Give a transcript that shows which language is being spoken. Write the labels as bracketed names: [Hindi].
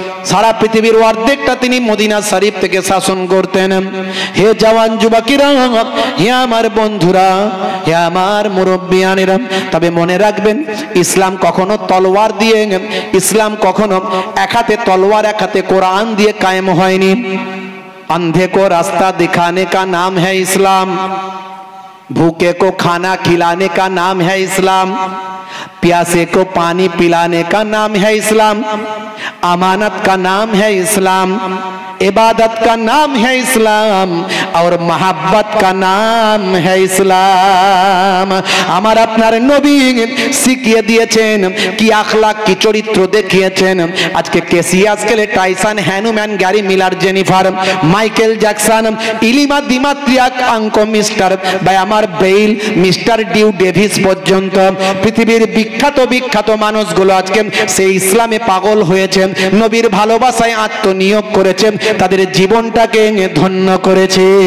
[Bangla] সারা পৃথিবীর অর্ধেকটা তিনি মদিনা শরীফ থেকে শাসন করতেন। হে জওয়ান যুবকেরা, হে আমার বন্ধুরা, হে আমার মুরব্বিয়ানেরা, তবে মনে রাখবেন, ইসলাম কখনো তলোয়ার দিয়ে, ইসলাম কখনো এক হাতে তলোয়ার এক হাতে কোরআন দিয়ে কায়েম হয়নি। [Hindi] अंधे को रास्ता दिखाने का नाम है इस्लाम, भूखे को खाना खिलाने का नाम है इस्लाम, प्यासे को पानी पिलाने का नाम है इस्लाम, अमानत का नाम है इस्लाम, इबादत का नाम है इस्लाम, और मोहब्बत का नाम है इस्लाम। [Bangla] আমার আপনার নবী শিখিয়ে দিয়েছেন, কি আখলাক, কি চরিত্র দেখিয়েছেন। আজকে কেসিয়াস কেলে Tyson, Hanuman, Gary Miller, Jennifer, Michael Jackson, ইলিমা দিমাত্রিয়াক, onco mister বা আমার বেইল, মিস্টার ডিউ ডেভিস পর্যন্ত পৃথিবীর বিখ্যাত বিখ্যাত মানুষগুলো আজকে সেই ইসলামে পাগল হয়েছে, নবীর ভালোবাসায় আত্মনিয়োগ করেছে, তাদের জীবনটাকে ধন্য করেছে।